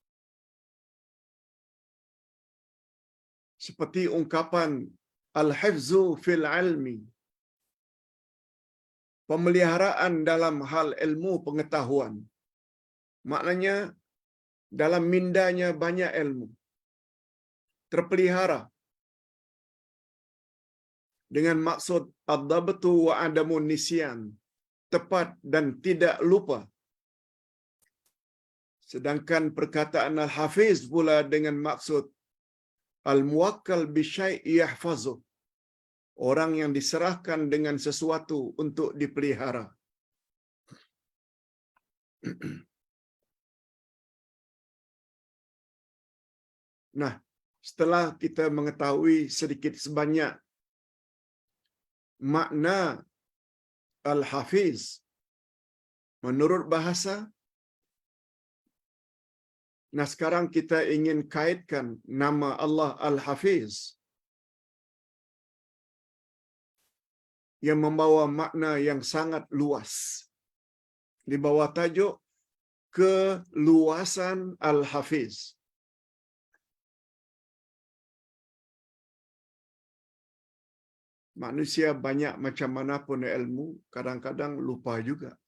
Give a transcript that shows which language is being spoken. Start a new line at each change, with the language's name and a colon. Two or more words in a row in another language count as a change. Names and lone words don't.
Malay: Seperti ungkapan
Arabic: الحفظ في العلم,
Malay: pemeliharaan dalam hal ilmu pengetahuan. Maknanya dalam mindanya banyak ilmu. Terpelihara. Dengan maksud
Arabic: الضبط وعدم النسيان,
Malay: tepat dan tidak lupa. Sedangkan perkataan al-hafiz pula dengan maksud
Arabic: الموكل بشيء يحفظه,
Malay: orang yang diserahkan dengan sesuatu untuk dipelihara. Nah, setelah kita mengetahui sedikit sebanyak makna al-hafiz menurut bahasa, nah sekarang kita ingin kaitkan nama Allah Al-Hafiz yang membawa makna yang sangat luas. Di bawah tajuk keluasan Al-Hafiz. Manusia banyak macam mana pun ilmu, kadang-kadang lupa juga.